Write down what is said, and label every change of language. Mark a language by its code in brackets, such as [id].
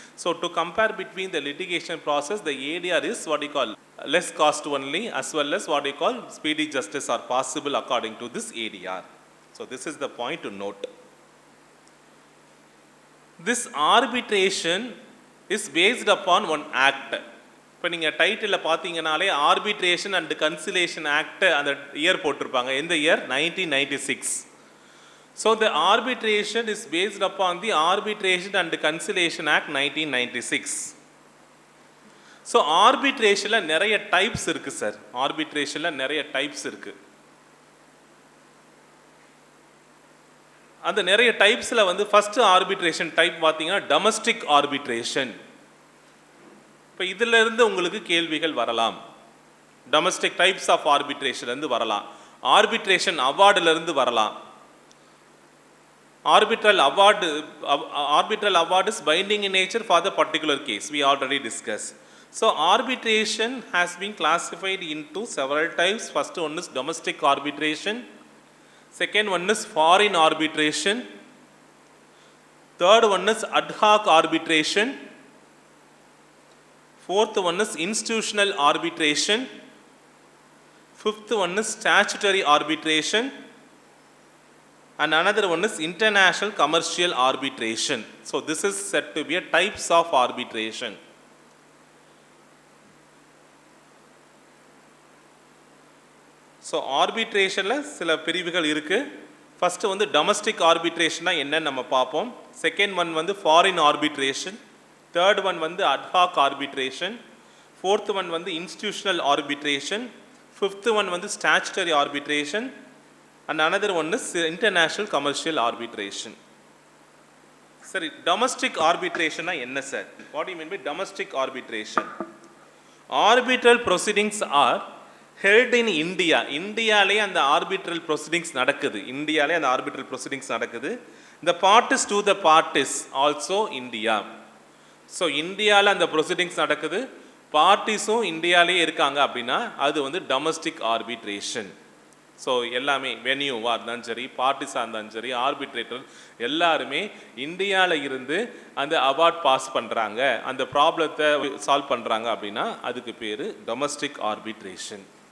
[en] So to compare between the litigation process, the ADR is less cost only, as well as speedy justice are possible according to this ADR. So this is the point to note. This arbitration is based upon one act. [ta] இப்போ நீங்கள் டைட்டிலில் பார்த்தீங்கனாலே arbitration and conciliation act அந்த year போட்டிருப்பாங்க. எந்த year? [en] 1996. So the arbitration is based upon the arbitration and conciliation act 1996. [ta] So ஆர்பிட்ரேஷனில் நிறைய types இருக்குது sir. ஆர்பிட்ரேஷனில் நிறைய types இருக்குது. அந்த நிறைய டைப்ஸில் வந்து ஃபஸ்ட்டு ஆர்பிட்ரேஷன் டைப் பார்த்தீங்கன்னா டொமஸ்டிக் ஆர்பிட்ரேஷன். இப்போ இதிலிருந்து உங்களுக்கு கேள்விகள் வரலாம். டொமஸ்டிக் டைப்ஸ் ஆஃப் ஆர்பிட்ரேஷன்லேருந்து வரலாம், ஆர்பிட்ரேஷன் அவார்டிலிருந்து வரலாம். [en] Arbitral award is binding in nature for the particular case. We already discussed. So arbitration has been classified into several types. First one is domestic arbitration. Second one is foreign arbitration. Third one is ad hoc arbitration. Fourth one is institutional arbitration. Fifth one is statutory arbitration. And another one is international commercial arbitration. So this is said to be a types of arbitration. [ta] So arbitration சில பிரிவுகள் இருக்கு. First வந்து domestic arbitration என்னன்னு நம்ம பார்ப்போம். [en] Second one வந்து foreign arbitration. Third one வந்து ad hoc arbitration. Fourth one வந்து institutional arbitration. Fifth one வந்து statutory arbitration. And another one is international commercial arbitration. Sorry, domestic arbitration [ta] என்ன sir? [en] What do you mean by domestic arbitration? Arbitral proceedings are held in India. [ta] இந்தியாலே அந்த arbitral proceedings நடக்குது. இந்தியாலே அந்த arbitral proceedings நடக்குது. [en] The parties to the parties also India. [ta] So இந்தியால அந்த proceedings நடக்குது, பார்ட்டிஸும் இந்தியாலே இருக்காங்க அப்படின்னா அது வந்து domestic arbitration. ஸோ எல்லாமே வென்யூவாக இருந்தாலும் சரி, பார்ட்டிஸாக இருந்தாலும் சரி, ஆர்பிட்ரேட்டர் எல்லாருமே இந்தியாவில் இருந்து அந்த அவார்ட் பாஸ் பண்ணுறாங்க, அந்த ப்ராப்ளத்தை சால்வ் பண்ணுறாங்க அப்படின்னா அதுக்கு பேர் டொமஸ்டிக் ஆர்பிட்ரேஷன்.